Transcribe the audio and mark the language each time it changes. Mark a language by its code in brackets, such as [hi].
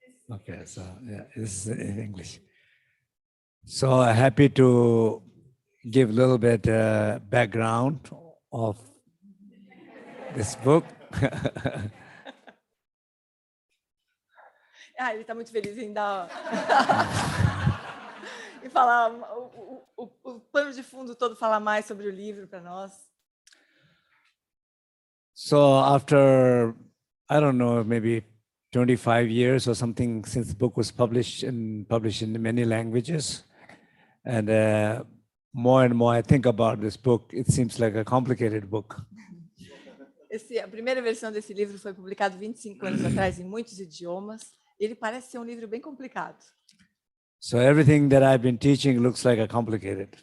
[en] Okay, so yeah, this is in English. So happy to give a little bit background of this book. [pt] Ele está muito feliz em dar e falar o pano de fundo todo, falar mais sobre o livro para nós. [en] So after, I don't know, maybe 25 years or something since the book was published in many languages, and more and more I think about this book, it seems like a complicated book. [pt] A primeira versão desse livro foi publicado 25 anos atrás em muitos idiomas. Ele parece ser um livro bem complicado. [en] So everything that I've been teaching looks like a complicated.